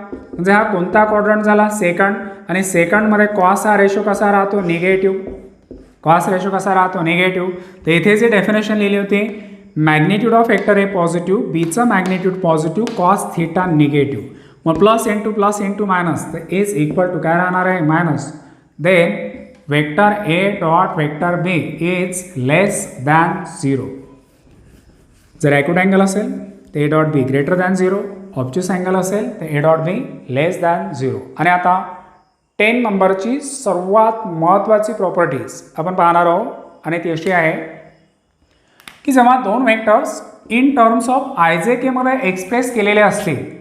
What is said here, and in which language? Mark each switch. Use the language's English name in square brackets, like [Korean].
[Marathi] म्हणजे हा कोणता क्वाड्रंट झाला, सेकंड. आणि सेकंडमध्ये कॉस हा रेशो कसा राहतो, निगेटिव्ह. कॉस रेशो कसा राहतो, निगेटिव्ह. तर इथे जी डेफिनेशन लिहिली होती magnitude of vector A positive, बीचं magnitude positive, cos theta negative. मग प्लस इंटू मायनस तर इज इक्वल टू काय राहणार आहे, minus. [English] Then vector A dot vector B is less than 0. [Marathi] जर ॲक्यूट अँगल असेल तर ए dot be greater than 0. ऑब्च्युअस angle असेल तर ए डॉट बी लेस दॅन 0. आणि आता 10 नंबरची सर्वात महत्त्वाची प्रॉपर्टीज आपण पाहणार आहोत आणि ती अशी आहे की जेव्हा दोन वेक्टर्स [English] in terms of [Marathi] आयजेके मध्ये एक्सप्रेस केलेले असतील,